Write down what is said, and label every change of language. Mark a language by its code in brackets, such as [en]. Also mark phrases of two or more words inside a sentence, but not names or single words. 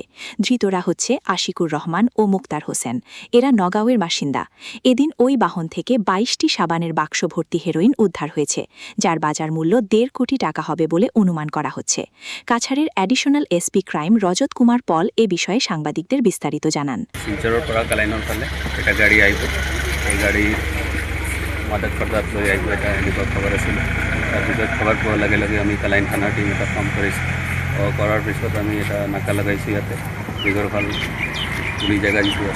[bn] ধৃতরা হচ্ছে আশিকুর রহমান ও মুক্তার হোসেন। এরা নগাঁওয়ের বাসিন্দা। এদিন ওই বাহন থেকে ২২টি সাবানের বাক্স ভর্তি হেরোইন উদ্ধার হয়েছে, যার বাজার মূল্য ১.৫ কোটি টাকা হবে বলে অনুমান করা হচ্ছে। কাছাড়ের অ্যাডিশনাল এসপি ক্রাইম রজত কুমার পল এ বিষয়ে সাংবাদিকদের বিস্তারিত জানান। [as] শিলচৰৰ পৰা কালাইনৰ ফালে এটা গাড়ী আহিব, এই গাড়ী মাদক পদাৰ্থ লৈ আহিব, এটা এনেকুৱা খবৰ আছিল। তাৰপিছত খবৰ পোৱাৰ লগে লগে আমি কালাইন থানাৰ টিম এটা ফৰ্ম কৰিছোঁ। কৰাৰ পিছত আমি এটা নাকা লগাইছোঁ ইয়াতে দীঘৰফাল পুলি জেগা যিটো আছে।